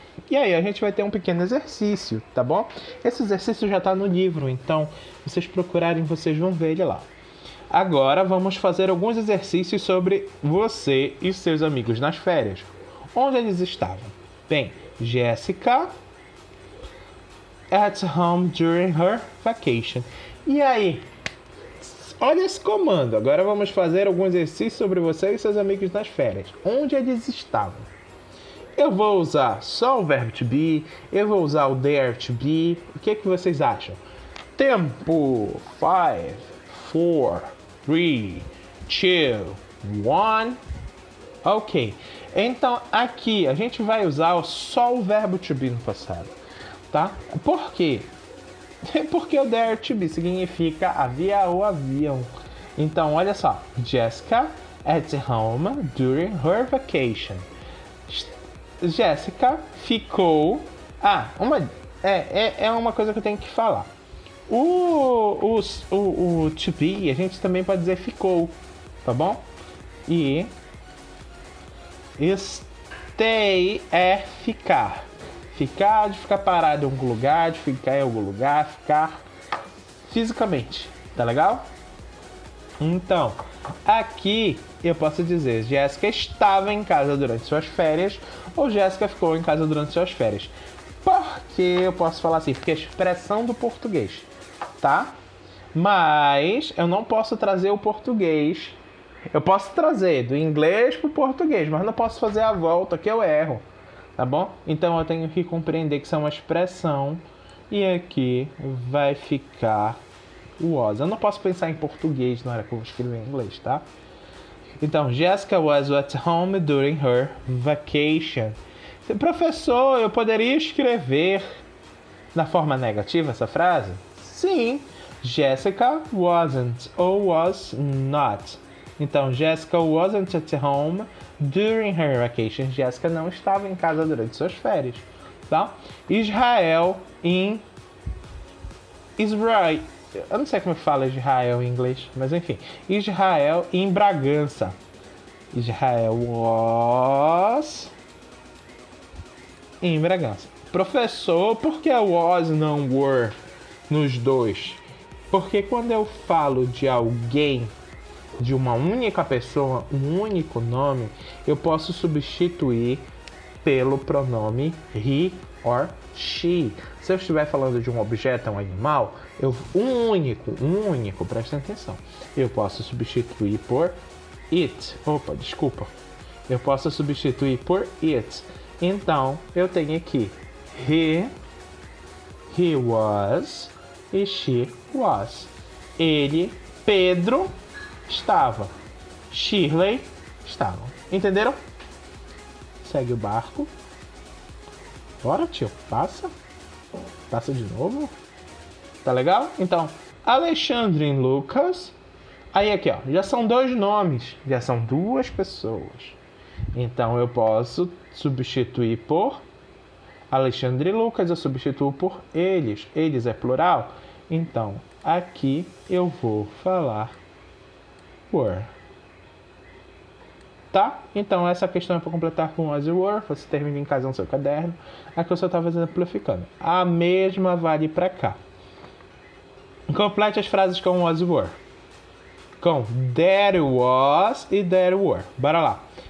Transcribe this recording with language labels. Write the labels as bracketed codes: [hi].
[pt] E aí a gente vai ter um pequeno exercício, tá bom? Esse exercício já tá no livro, então se vocês procurarem, vocês vão ver ele lá. Agora vamos fazer alguns exercícios sobre você e seus amigos nas férias. Onde eles estavam? Bem, [en] Jessica at home during her vacation. [pt] E aí? Olha esse comando. Agora vamos fazer algum exercício sobre você e seus amigos nas férias. Onde eles estavam? Eu vou usar só o verbo to be. Eu vou usar o there to be. O que vocês acham? Tempo. 5, 4, 3, 2, 1. Ok. Então, aqui a gente vai usar só o verbo to be no passado, tá? Por quê? Porque o there to be significa havia ou haviam. Então, olha só. [en] Jessica at home during her vacation. [pt] Jessica ficou... é uma coisa que eu tenho que falar. O to be, a gente também pode dizer ficou, tá bom? E... stay é ficar. Ficar, de ficar parado em algum lugar, de ficar em algum lugar, ficar fisicamente. Tá legal? Então, aqui eu posso dizer Jéssica estava em casa durante suas férias ou Jéssica ficou em casa durante suas férias. Por que eu posso falar assim? Porque é a expressão do português, tá? Mas eu não posso trazer o português. Eu posso trazer do inglês para o português, mas não posso fazer a volta, que eu erro, tá bom? Então eu tenho que compreender que isso é uma expressão e aqui vai ficar o was. Eu não posso pensar em português na hora que eu vou escrever em inglês, tá? Então, [en] Jessica was at home during her vacation. [pt] Professor, eu poderia escrever na forma negativa essa frase? Sim, [en] Jessica wasn't [pt] ou [en] was not. [pt] Então, [en] Jessica wasn't at home during her vacation. [pt] Jéssica não estava em casa durante suas férias, tá? [en] Israel in Israel. [pt] Eu não sei como fala Israel em inglês, mas enfim. Israel em Bragança. Israel was em Bragança. Professor, por que was não were nos dois? Porque quando eu falo de alguém, de uma única pessoa, um único nome, eu posso substituir pelo pronome [en] he or she. [pt] Se eu estiver falando de um objeto, um animal, um único, presta atenção. Eu posso substituir por it. Opa, desculpa. Eu posso substituir por it. Então, eu tenho aqui [en] he was [pt] e [en] she was. [pt] Ele, Pedro, estava. Shirley estava. Entenderam? Segue o barco. Bora, tio. Passa. Passa de novo. Tá legal? Então, Alexandre e Lucas. Aí aqui, ó. Já são dois nomes. Já são duas pessoas. Então, eu posso substituir por Alexandre e Lucas. Eu substituo por eles. Eles é plural. Então, aqui eu vou falar were. Tá? Então, essa questão é para completar com was e were. Você termina em casa no seu caderno. Aqui eu só estava exemplificando. A mesma vale para cá. Complete as frases com was e were. Com there was e there were. Bora lá.